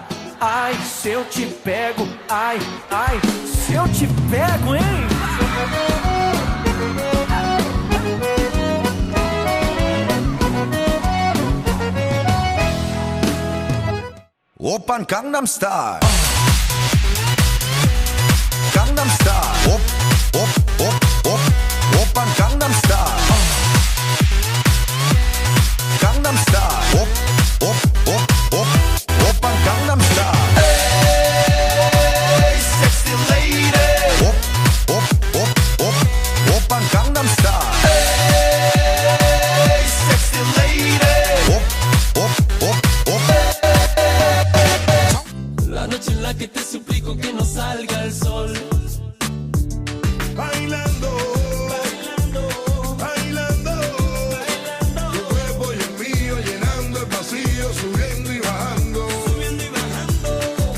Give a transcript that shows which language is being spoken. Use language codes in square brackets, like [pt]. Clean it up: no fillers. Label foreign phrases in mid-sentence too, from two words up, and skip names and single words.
[pt] Ai, se eu te pego, ai, ai, se eu te pego, hein? [ko] 오빤 강남 스타일. 강남 스타일. 옵, 옵, 옵, 옵. 오빤 강남 스타일. 강남 스타일. 옵, 옵, 옵, 옵. 오빤 강남 스타일. [en] Hey, sexy lady. [ko] 옵, 옵, 옵, 옵. 오빤 강남 스타일. [en] Hey, sexy lady. Op, op, op, op. [es] La noche en la que te suplico que no salga el sol. Bailando, bailando, bailando, bailando. Tu cuerpo y el mío llenando el vacío, subiendo y bajando, subiendo y bajando.